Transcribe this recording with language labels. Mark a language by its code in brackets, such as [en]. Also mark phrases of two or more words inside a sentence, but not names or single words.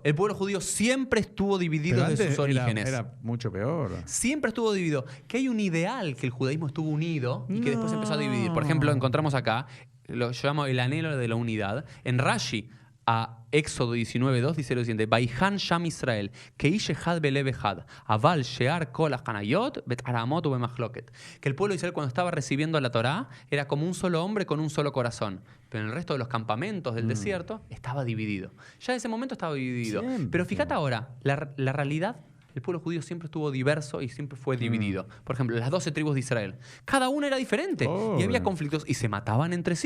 [es] El pueblo judío siempre estuvo dividido desde sus orígenes. Era mucho peor. Siempre estuvo dividido. Que hay un ideal que el judaísmo estuvo unido y que después empezó a dividir. Por ejemplo, encontramos acá, yo llamo el anhelo de la unidad. En Rashi, a Éxodo 19:2 dice lo siguiente: [he] ויחן שם ישראל, כאיש אחד בלב אחד, אבל שאר כל החניות, בתרעומות ובמחלוקת. [es] Que el pueblo de Israel cuando estaba recibiendo la Torá era como un solo hombre con un solo corazón. Pero en el resto de los campamentos del desierto estaba dividido. Ya en ese momento estaba dividido. Siempre. Pero fíjate ahora, la realidad. El pueblo judío siempre estuvo diverso y siempre fue dividido. Por ejemplo, las 12 tribus de Israel. Cada una era diferente y había conflictos y se mataban entre sí.